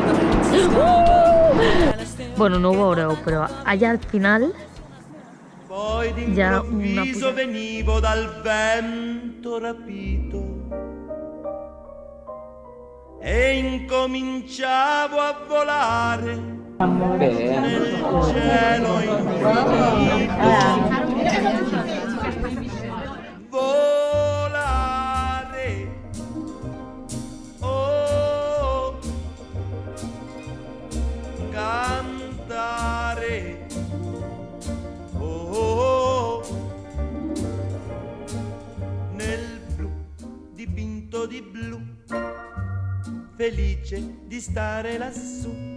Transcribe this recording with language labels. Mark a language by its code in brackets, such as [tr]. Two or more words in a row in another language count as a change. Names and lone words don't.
[ca] Bueno, no ho veureu, però allà al final [it] Poi [ca] hi ha una [it] d'improvviso [ca] pujada. [it] venivo dal vento rapito e incominciavo a volare [ca] Bé. [it] nel cielo infinito. Volare, oh, cantare, oh, nel blu dipinto di blu, felice di stare lassù.